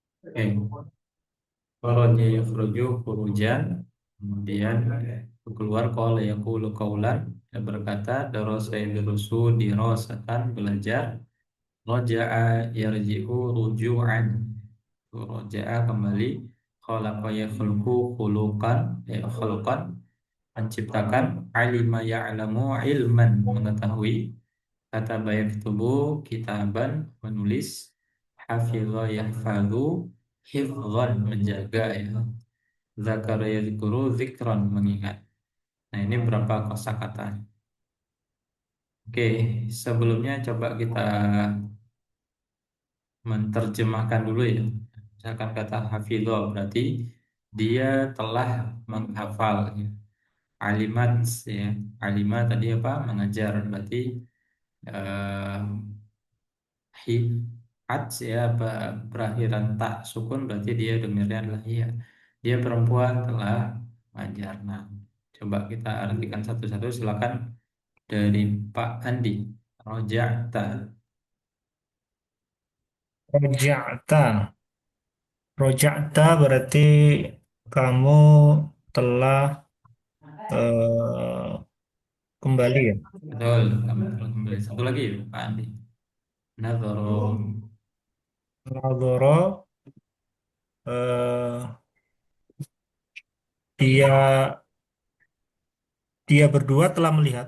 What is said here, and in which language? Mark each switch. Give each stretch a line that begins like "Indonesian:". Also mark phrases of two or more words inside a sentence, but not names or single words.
Indonesian: Oke.
Arabic: خرج يخرج خروجا.
Indonesian: Kemudian keluar
Arabic: قال يقول قولا.
Indonesian: Dia berkata
Arabic: درس يدرس دراسة
Indonesian: belajar.
Arabic: رجع يرجع رجوعا.
Indonesian: Raja'a kembali.
Arabic: خلق يخلق خلقا.
Indonesian: Ya khuluqan. Menciptakan.
Arabic: علم يعلم علما. Mengetahui. كتب يكتب كتابا.
Indonesian: Menulis.
Arabic: حفظ يحفظ حفظا
Indonesian: menjaga ya.
Arabic: ذكر يذكر ذكرا mengingat.
Indonesian: Nah, ini berapa kosakata. Oke, sebelumnya coba kita menerjemahkan dulu ya. Misalkan kata hafidho berarti dia telah menghafal ya. Alimat ya. Alimat tadi apa? Mengajar berarti eh, hifat ya berakhiran tak sukun berarti dia domirnya adalah iya. Dia perempuan telah mengajar. Nah, coba kita artikan satu-satu. Silakan dari Pak Andi. Roja'ta. Roja'ta. Roja'ta berarti kamu telah eh, kembali ya. Betul, kamu telah kembali. Satu lagi Pak Andi. Nadharo. Nadhara, eh, dia dia berdua telah melihat.